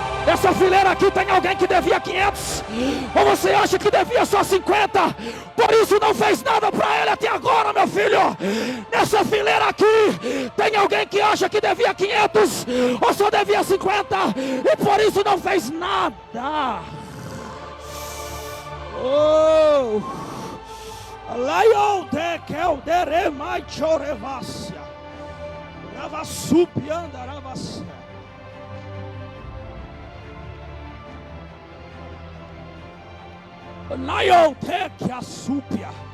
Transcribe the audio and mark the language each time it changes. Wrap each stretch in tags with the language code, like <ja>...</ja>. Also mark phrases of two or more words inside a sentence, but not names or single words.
<pt>Essa fileira aqui tem alguém que devia 500, ou você acha que devia só 50, por isso não fez nada para ele até agora, meu filho. Nessa fileira aqui tem alguém que acha que devia 500, ou só devia 50, e por isso não fez nada. Oh, Lion de Keldere mai chorevasia, Ravasupianda Ravasia. Lion de Keasupia.</pt>